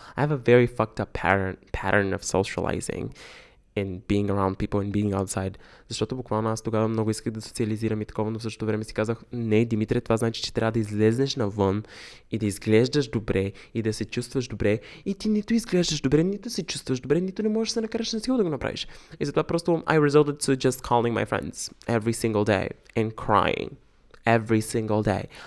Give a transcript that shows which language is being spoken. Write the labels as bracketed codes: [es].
[en] I have a very fucked up pattern of socializing and being around people and being outside. [bg] Защото буквално аз тогава много исках да социализирам и такова, но в същото време си казах, не, Димитре, това значи, че трябва да излезнеш навън и да изглеждаш добре и да се чувстваш добре. И ти нито изглеждаш добре, нито се чувстваш добре, нито не можеш да се накараш на сила да го направиш. И затова просто [en] I resorted to just calling my friends every single day and crying every single day.